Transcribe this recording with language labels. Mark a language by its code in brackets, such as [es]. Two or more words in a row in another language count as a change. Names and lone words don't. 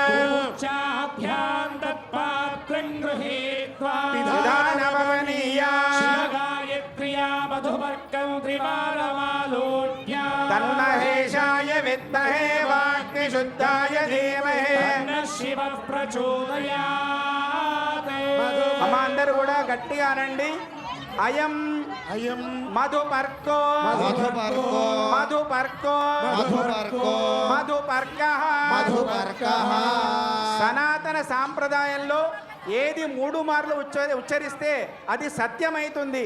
[sa] चाभ्यां तत्पात्रं गृहीत्वा विधानभवनीया गायत्र्या मधुपर्कं त्रिवारमालोड्या तन्महेशाय विद्महे वाग्निशुद्धाय धीमहि तन्नः शिवः प्रचोदयात् [te] అమ్మ అందరూ కూడా గట్టిగా అనండి. అయం [sa] అయం మధుపర్కో మధుపర్కో మధుపర్కో మధుపర్కో మధుపర్కః మధుపర్కః. [te] సనాతన సాంప్రదాయంలో ఏది 3 మార్లు ఉచ్చరిస్తే అది సత్యమైతుంది.